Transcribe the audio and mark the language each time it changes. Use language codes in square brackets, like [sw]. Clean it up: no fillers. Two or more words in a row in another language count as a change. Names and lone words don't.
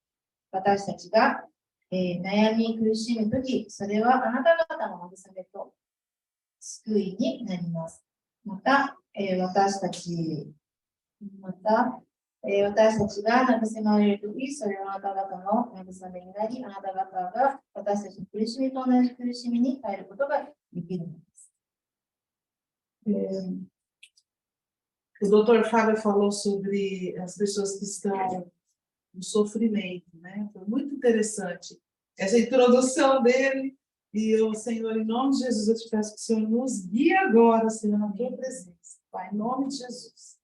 [ja] 私たちが、悩み苦しむとき、それはあなた方の慰めと救いになります。また、私たちが慰められるとき、それはあなた方の慰めになり、あなた方が私たちの苦しみと同じ苦しみに耐えることができるのです。 [pt] O Dr. Fábio falou sobre as pessoas que estão no sofrimento, né? Foi muito interessante essa introdução dele. E eu, Senhor, em nome de Jesus, eu te peço que o Senhor nos guie agora, Senhor, na tua presença, Pai, em nome de Jesus.